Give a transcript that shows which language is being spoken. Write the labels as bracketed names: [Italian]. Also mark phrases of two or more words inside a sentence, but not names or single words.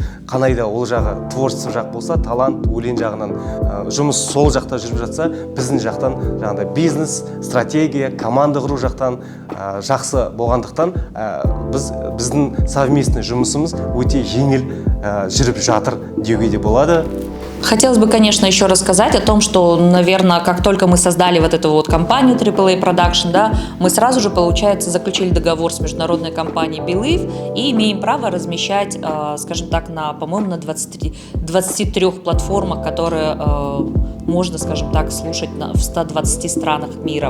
[Kazakh] Қанайда ол жағы творчество жақ болса, талант, өлең жағынан жұмыс сол жақта жүріп жатса, біздің жақтан жаңағыдай бизнес, стратегия, команда құру жақтан жақсы болғандықтан біздің совместный жұмысымыз өте жеңіл жүріп жатыр деуге де болады. [Russian] Хотелось бы, конечно, еще рассказать о том, что, наверное, как только мы создали вот эту вот компанию AAA Production, да, мы сразу же, получается, заключили договор с международной компанией Believe и имеем право размещать, скажем так, по-моему, на 23 платформах, которые можно, скажем так, слушать в 120 странах мира.